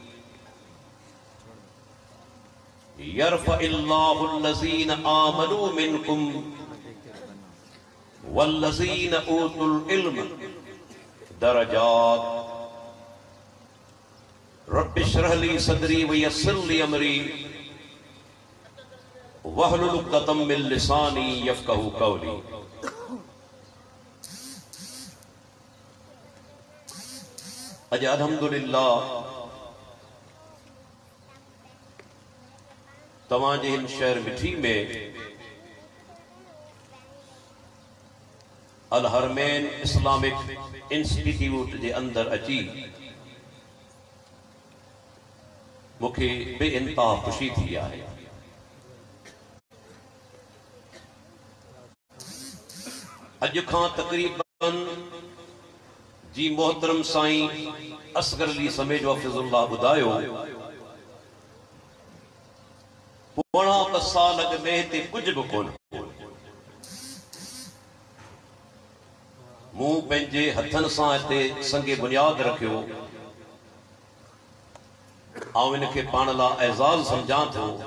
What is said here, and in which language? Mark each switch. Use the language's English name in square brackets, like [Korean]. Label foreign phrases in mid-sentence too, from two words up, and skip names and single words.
[Arabic] يرفع الله الذين آمنوا منكم والذين أوتوا العلم درجات. رب اشرح لي صدري ويسر لي أمري واحلل عقدة من لساني يفقهوا قولي. [Sindhi] अज अल्हम्दुलिल्लाह तवाजे हिन शहर मिठी में अल हरमैन इस्लामिक इंस्टीट्यूट के अंदर अची मुखे बेइंतहा खुशी थी है। अज खां तकरीबन जी मोहतरम साईं असगर अली समेजो हफ़िज़ुल्लाह ॿुधायो, 15 साल अॻु में हिते कुझु बि कोन। मूं पंहिंजे हथनि सां हिते संगे बुनियाद रखियो ऐं इनखे पाण लाइ एज़ाज़ सम्झां थो।